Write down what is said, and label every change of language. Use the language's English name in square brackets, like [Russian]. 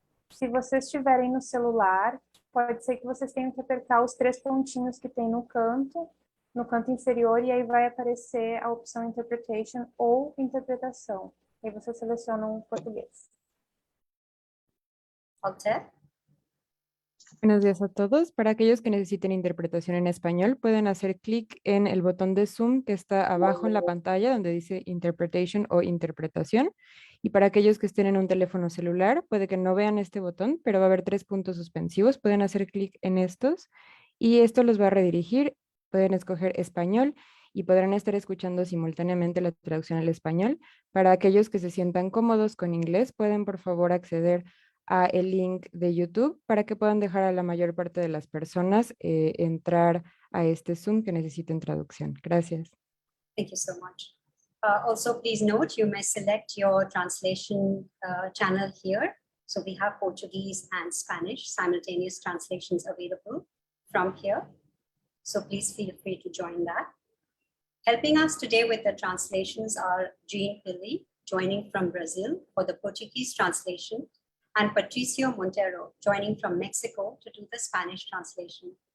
[Portuguese] Se vocês estiverem no celular, pode ser que vocês tenham que apertar os 3 pontinhos que tem no canto inferior, e aí vai aparecer a opção Interpretation ou Interpretação. E aí vocês selecionam o português. Alta? [Spanish] Buenos días a todos. Para aquellos que necesiten interpretación en español, pueden hacer clic en el botón de Zoom que está abajo en la pantalla donde dice Interpretation o Interpretación. Y para aquellos que estén en un teléfono celular, puede que no vean este botón, pero va a haber 3 puntos suspensivos. Pueden hacer clic en estos y esto los va a redirigir. Pueden escoger español y podrán estar escuchando simultáneamente la traducción al español. Para aquellos que se sientan cómodos con inglés, pueden por favor acceder a el link de YouTube para que puedan dejar a la mayor parte de las personas entrar a este Zoom que necesiten traducción. Gracias. [English] Thank you so much. Also, please note you may select your translation channel here. So we have Portuguese and Spanish simultaneous translations available from here. So please feel free to join that. Helping us today with the translations are Jean Pili, joining from Brazil for the Portuguese translation, and Patricio Montero, joining from Mexico to do the Spanish translation.